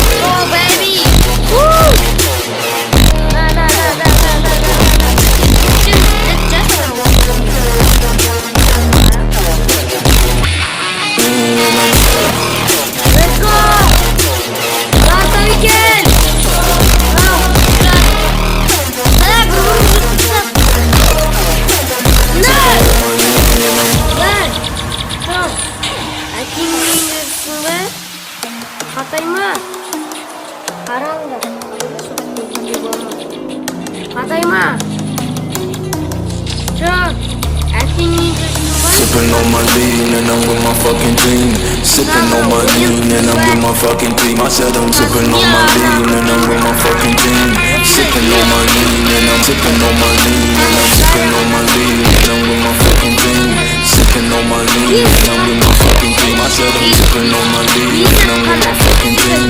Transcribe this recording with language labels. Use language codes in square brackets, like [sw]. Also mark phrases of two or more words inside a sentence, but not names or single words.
[en] oh baby, woo! Let's go! Last weekend! [kk] Қатайма, қараңдар, қатайма, жоқ, әкеңнен жүрсің ба? [en] sipping on my lean and I'm with my fucking team. Sipping on my lean and I'm with my fucking team. I said I'm sipping on my lean and I'm with my fucking team. Sipping on my lean and I'm sipping on my lean and I'm sipping on my lean and I'm with my fucking team. Sipping on my lean and I'm with my fucking team. I said I'm sipping on my lean and I'm with my fucking team.